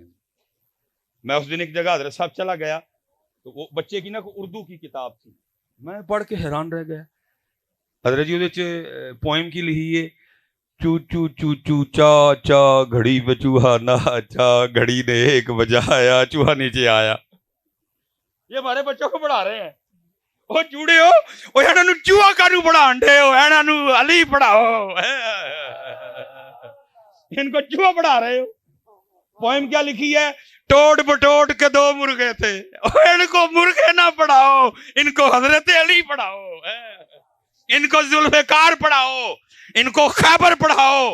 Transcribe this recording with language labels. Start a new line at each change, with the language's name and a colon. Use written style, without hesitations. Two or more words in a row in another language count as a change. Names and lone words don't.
Urdu: میں اس دن ایک جگہ حضرت صاحب چلا گیا تو وہ بچے کی نا اردو کی کتاب تھی، میں پڑھ کے حیران رہ گیا حضرت جی۔ وہ پوئم کی لکھی ہے، چو چو چو چو چا چا گھڑی پہ چوہا ناچا، گھڑی نے ایک بجایا چوہا نیچے آیا۔ یہ ہمارے بچوں کو پڑھا رہے ہیں۔
Punjabi: وہ جوڑے ہو وہ انہاں نوں چوہا کانوں پڑھان دے ہو، انہاں نوں علی پڑھاؤ،
Urdu: ان کو چوہا پڑھا رہے ہو۔ پوئم کیا لکھی ہے، ٹوٹ بٹوٹ کے دو مرغے تھے، ان کو مرغے نہ پڑھاؤ، ان کو حضرت علی پڑھاؤ، ان کو ذوالفقار پڑھاؤ، ان کو خیبر پڑھاؤ۔